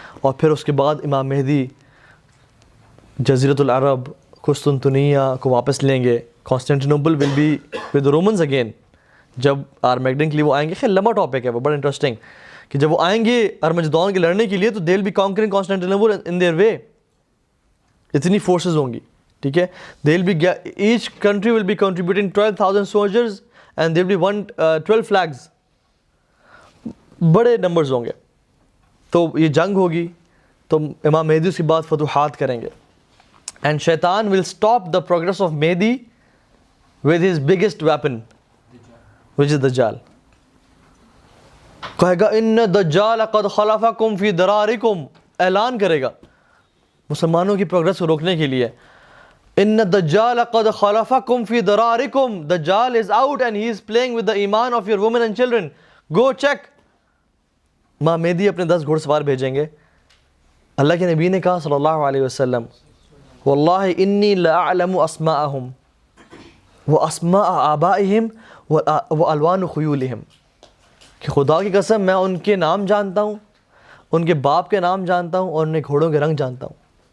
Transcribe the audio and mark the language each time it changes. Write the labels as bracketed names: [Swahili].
[Urdu] اور پھر اس کے بعد امام مہدی جزیرۃ العرب, قسطنطنیہ کو واپس لیں گے. [English] Constantinople will be with Romans again [Urdu] جب آرمیگڈن کے لیے وہ آئیں گے. خیر لمبا ٹاپک ہے وہ, بڑا انٹرسٹنگ, کہ جب وہ آئیں گے ارمجدون کے لڑنے کے لیے تو [English] They will be conquering Constantinople in their way. [Urdu] اتنی فورسز ہوں گی, ٹھیک ہے. [English] they will be each country will be contributing 12,000 soldiers and they will be 12 flags, [Urdu] بڑے نمبرز ہوں گے. تو یہ جنگ ہوگی, تو امام مہدی اس کے بعد فتوحات کریں گے. [English] And Shaitan will stop the progress of Mehdi with his biggest weapon, which is Dajjal. [Urdu] کہے گا [Arabic] ان دجال قد خلفکم فی درارکم, [Urdu] اعلان کرے گا مسلمانوں کی پروگرس کو روکنے کے لیے [Arabic] ان الدجال قد خلفکم فی درارکم. [English] دجال [Urdu] is out [English] and he is playing with the ایمان of your women and children. Go check. [Urdu] ماں مہدی اپنے 10 گھوڑ سوار بھیجیں گے. اللہ کے نبی نے کہا صلی اللہ علیہ وسلم [Arabic] واللہ انی لاعلم اسماءہم واسماء آبائہم والوان خیولہم، [Urdu] کہ خدا کی قسم میں ان کے نام جانتا ہوں، ان کے باپ کے نام جانتا ہوں، اور ان کے گھوڑوں کے رنگ جانتا ہوں.